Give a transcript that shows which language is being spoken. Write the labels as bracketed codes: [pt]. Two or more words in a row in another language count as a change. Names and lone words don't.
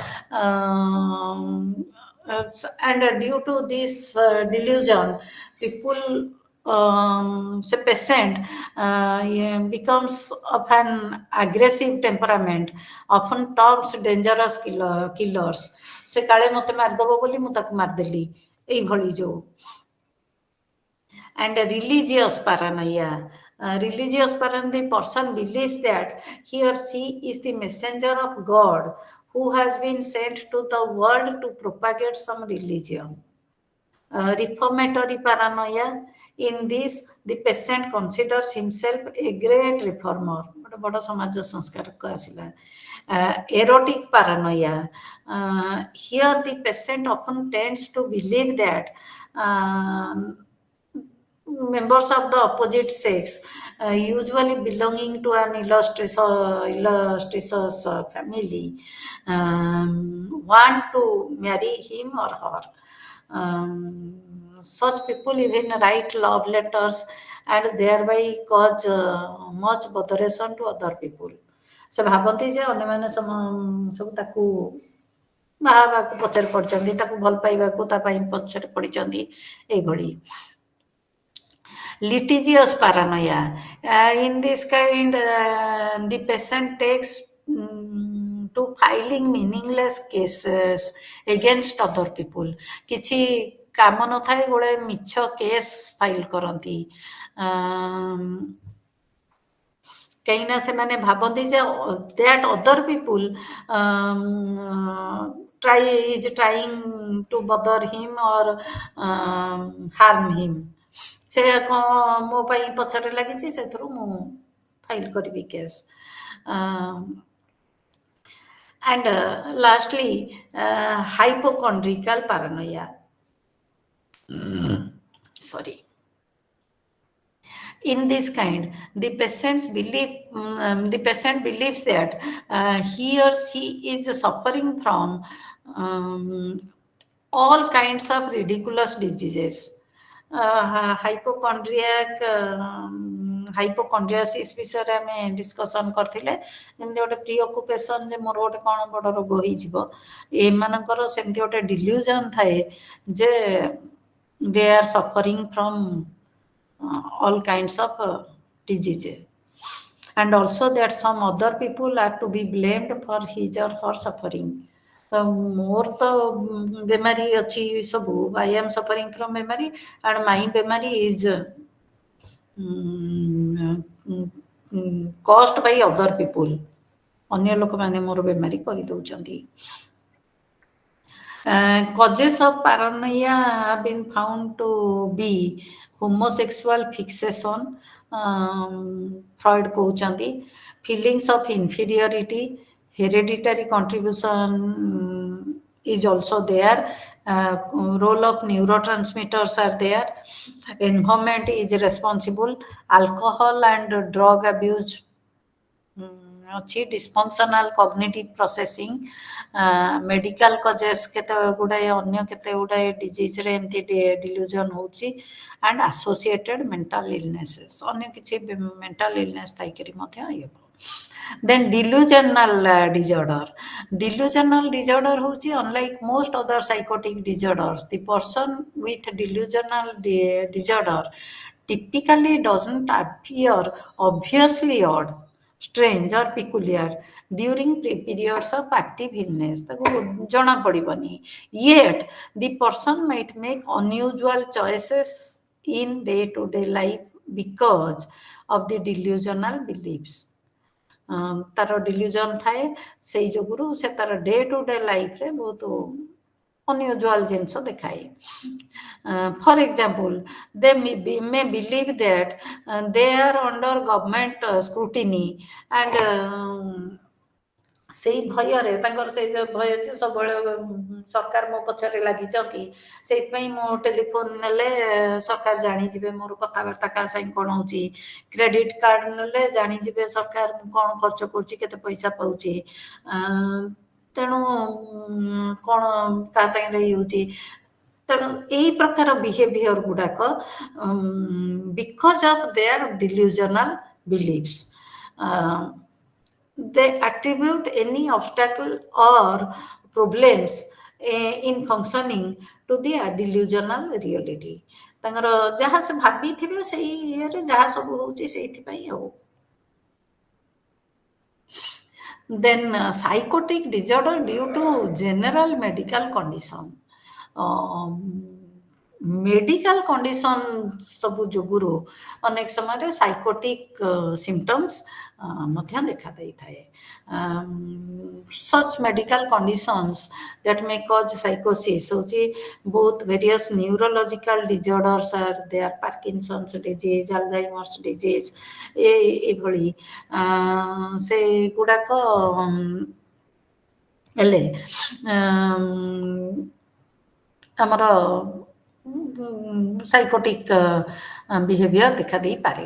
[en] And due to this delusion, people, the patient becomes of an aggressive temperament, often terms dangerous killers. [or] ସେ କାଳେ ମତେ ମାରିଦବ ବୋଲି ମୁଁ ତାକୁ ମାରିଦେଲି, ଏଇଭଳି ଯୋଉ। [en] And religious paranoia. Religious paranoia, the person believes that he or she is the messenger of God who has been sent to the world to propagate some religion. Reformatory paranoia. In this, the patient considers himself a great reformer. [or] ଗୋଟେ ବଡ଼ ସମାଜ ସଂସ୍କାରକ ଆସିଲା। [en] Erotic paranoia. Here the patient often tends to believe that members of the opposite sex, usually belonging to an illustrious family, want to marry him or her. Such people even write love letters and thereby cause much botheration to other people. [or] ସେ ଭାବନ୍ତି ଯେ ଅନ୍ୟମାନେ ସବୁ ତାକୁ ବାହା ହେବାକୁ ପଛରେ ପଡ଼ିଛନ୍ତି, ତାକୁ ଭଲ ପାଇବାକୁ ତା ପାଇଁ ପଛରେ ପଡ଼ିଛନ୍ତି, ଏଇଭଳି। [en] Litigious paranoia. In this kind, the patient takes to filing meaningless cases against other people. [or] କିଛି କାମ ନଥାଏ, ଗୋଟେ ମିଛ କେସ୍ ଫାଇଲ୍ କରନ୍ତି, କାହିଁକିନା ସେମାନେ ଭାବନ୍ତି ଯେ [en] that other people is trying to bother him or harm him. [or] ସେ ମୋ ପାଇଁ ପଛରେ ଲାଗିଛି, ସେଥିରୁ ମୁଁ ଫାଇଲ୍ କରିବି କେସ୍। [en] And lastly, hypochondriacal paranoia. Sorry. In this kind, the patient believes that he or she is suffering from all kinds of ridiculous diseases. [or] ହାଇପୋକଣ୍ଡ୍ରିଆସିସ୍ ବିଷୟରେ ଆମେ ଡିସ୍କସନ୍ କରିଥିଲେ। ଯେମିତି ଗୋଟେ ପ୍ରି ଅକୁପେସନ୍ ଯେ ମୋର ଗୋଟେ କ'ଣ ବଡ଼ ରୋଗ ହେଇଯିବ, ଏମାନଙ୍କର ସେମିତି ଗୋଟେ ଡିଲ୍ୟୁଜନ୍ ଥାଏ ଯେ [en] they are suffering from all kinds of diseases, and also that some other people are to be blamed for his or her suffering. [or] ମୋର ତ ବେମାରୀ ଅଛି ସବୁ, [en] I am suffering from ବେମାରୀ and my ବେମାରୀ is caused by other people. [or] ଅନ୍ୟ ଲୋକମାନେ ମୋର ବେମାରୀ କରିଦେଉଛନ୍ତି। [en] Causes of paranoia have been found to be homosexual fixation, Freud କହୁଛନ୍ତି, feelings of inferiority, hereditary contribution is also there, role of neurotransmitters are there, environment is responsible, alcohol and drug abuse ଅଛି, dysfunctional cognitive processing, medical causes [or] କେତେ ଗୁଡ଼ାଏ, ଅନ୍ୟ କେତେ ଗୁଡ଼ାଏ ଡିଜିଜ୍ରେ ଏମିତି ଡିଲ୍ୟୁଜନ୍ ହେଉଛି, [en] and associated mental illnesses, [or] ଅନ୍ୟ କିଛି [en] mental illness [or] ଥାଇକରି ମଧ୍ୟ ଇଏ ହେବ। [en] Then delusional disorder. Delusional disorder ହେଉଛି unlike most other psychotic disorders, the person with delusional disorder typically doesn't appear obviously odd, strange or peculiar during periods of active illness. [or] ତାକୁ ଜଣା ପଡ଼ିବନି, [en] yet the person might make unusual choices in day-to-day life because of the delusional beliefs. [or] ତାର ଡିଲ୍ୟୁଜନ୍ ଥାଏ, ସେଇ ଯୋଗୁରୁ ସେ ତାର day-to-day ଲାଇଫ୍ରେ ବହୁତ unusual ଜିନିଷ ଦେଖାଏ। [en] For example, they may believe that they are under government scrutiny and [or] ସେଇ ଭୟରେ, ତାଙ୍କର ସେଇ ଭୟ ଯେ ସବୁବେଳେ ସରକାର ମୋ ପଛରେ ଲାଗିଛନ୍ତି, ସେଇଥିପାଇଁ ମୋ ଟେଲିଫୋନ୍ ନେଲେ ସରକାର ଜାଣିଯିବେ ମୋର କଥାବାର୍ତ୍ତା କାହା ସାଙ୍ଗେ କ'ଣ ହେଉଛି, କ୍ରେଡ଼ିଟ୍ କାର୍ଡ଼ ନେଲେ ଜାଣିଯିବେ ସରକାର କ'ଣ ଖର୍ଚ୍ଚ କରୁଛି, କେତେ ପଇସା ପାଉଛି, ତେଣୁ କ'ଣ କାହା ସାଙ୍ଗରେ ଇଏ ହେଉଛି। ତେଣୁ ଏଇ ପ୍ରକାର ବିହେଭିଅର ଗୁଡ଼ାକ [en] because of their delusional beliefs, they attribute any obstacle or problems in functioning to the delusional reality. [or] ତାଙ୍କର ଯାହା ସେ ଭାବିଥିବେ ସେଇ ଇଏରେ ଯାହା ସବୁ ହେଉଛି ସେଇଥିପାଇଁ ଆଉ। Then psychotic disorder due to general medical condition. ମେଡିକାଲ କଣ୍ଡିସନ୍ ସବୁ ଯୋଗୁରୁ ଅନେକ ସମୟରେ ସାଇକୋଟିକ୍ ସିମ୍ପଟମ୍ସ ମଧ୍ୟ ଦେଖା ଦେଇଥାଏ। [en] Such medical conditions that may cause psychosis [or] ହେଉଛି ବହୁତ [en] various neurological disorders are there, Parkinson's disease, Alzheimer's disease, [or] ଏଇଭଳି ସେଗୁଡ଼ାକ ହେଲେ ଆମର [en] psychotic behaviour [or] ଦେଖା ଦେଇପାରେ।